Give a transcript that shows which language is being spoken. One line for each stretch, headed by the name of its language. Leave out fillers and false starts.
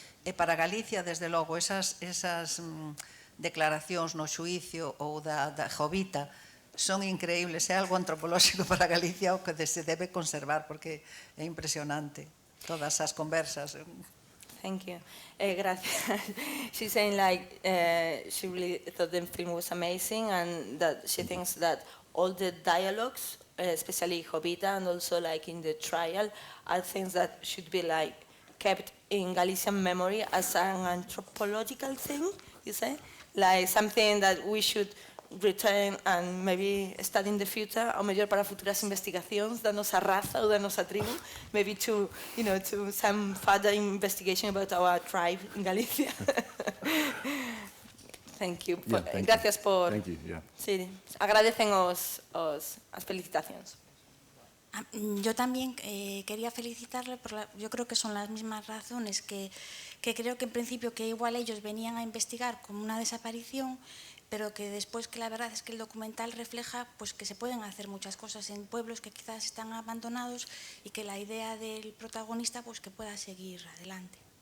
Galician: E para Galicia, desde logo, esas declaracións no xuicio ou da Jovita son increíbles, é algo antropolóxico para Galicia o que se debe conservar, porque é impresionante todas as conversas.
English: Thank you. Gracias. She's saying she really thought the film was amazing and that she thinks that all the dialogues, especially Jovita and also in the trial, are things that should be kept in Galician memory as an anthropological thing, you say? Like something that we should return and maybe study in the future,
Galician: ou mellor para futuras investigacións da nosa raza ou da nosa tribu,
English: maybe to some further investigation about our tribe in Galicia. Thank you.
Spanish: Gracias por...
English: Thank you, yeah.
Galician: Sí, agradecen as felicitacións.
Spanish: Yo también quería felicitarle, yo creo que son las mismas razones que creo que en principio que igual ellos venían a investigar como una desaparición, pero que después que la verdad es que el documental refleja pues que se pueden hacer muchas cosas en pueblos que quizás están abandonados y que la idea del protagonista pues que pueda seguir adelante.